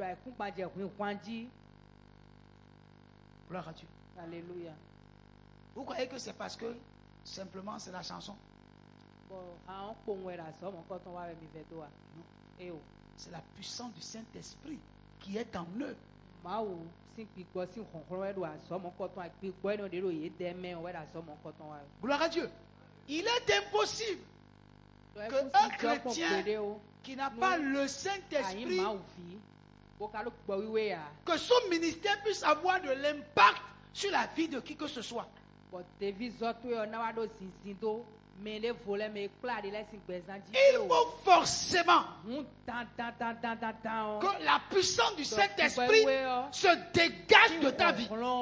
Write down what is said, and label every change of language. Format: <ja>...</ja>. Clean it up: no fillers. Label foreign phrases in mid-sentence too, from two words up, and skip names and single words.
<fr>Gloire à Dieu. Alléluia. Vous croyez que c'est parce que simplement c'est la chanson? Non. C'est la puissance du Saint-Esprit qui est en eux.</fr> <fon>Mawu si kpikpɔ si xɔxlɔ wɛ do asɔmɔ kɔtɔn kpikpɔ yɛ no de do ye dɛmɛ wɛ do asɔmɔ kɔtɔn wa.</fon> <fr>Gloire à Dieu. Il est impossible qu'un chrétien qui n'a pas le Saint-Esprit, que son ministère puisse avoir de l'impact sur la vie de qui que ce soit. Il faut forcément que la puissance du Saint-Esprit se dégage de ta vie.</fr>